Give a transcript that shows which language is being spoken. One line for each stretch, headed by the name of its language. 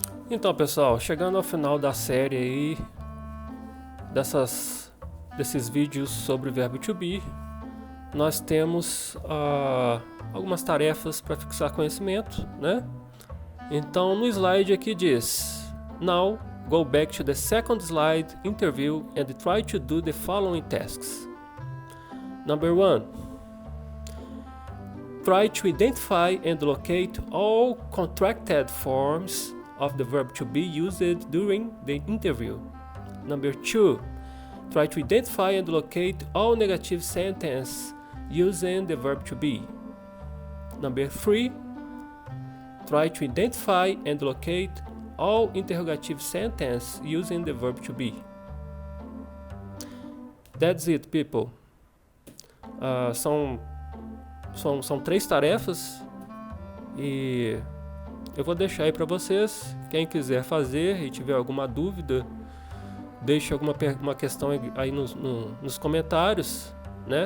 Portuguese: Então, pessoal, chegando ao final da série aí, desses vídeos sobre o verbo to be, nós temos algumas tarefas para fixar conhecimento, né? Então, no slide aqui diz:
English: Now, go back to the second slide, interview, and try to do the following tasks. Number 1. Try to identify and locate all contracted forms of the verb to be used during the interview. Number 2. Try to identify and locate all negative sentences using the verb to be. Number 3. Try to identify and locate all interrogative sentences using the verb to be. That's it, people.
Portuguese: São 3 tarefas e eu vou deixar aí para vocês. Quem quiser fazer e tiver alguma dúvida, deixe uma questão aí nos comentários, né?